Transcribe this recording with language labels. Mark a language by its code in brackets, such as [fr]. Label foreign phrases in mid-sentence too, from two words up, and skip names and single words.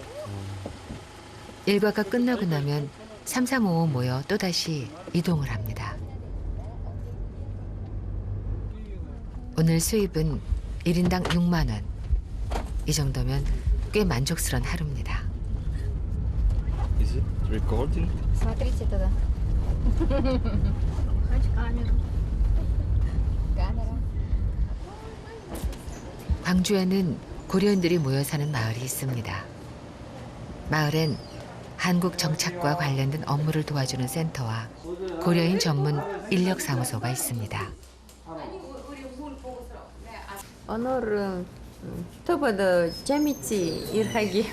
[ko] 일과가 끝나고 나면 3355 모여 또다시 이동을 합니다. 오늘 수입은 1인당 6만 원. 이 정도면 꽤 만족스러운 하루입니다. [en] Is it recording? [ru] Смотрите туда. Хочу камеру. Камера. [ko] 광주에는 고려인들이 모여 사는 마을이 있습니다. 마을엔 한국 정착과 관련된 업무를 도와주는 센터와 고려인 전문 인력사무소가 있습니다. 오늘은 더보다 재밌지 일하기.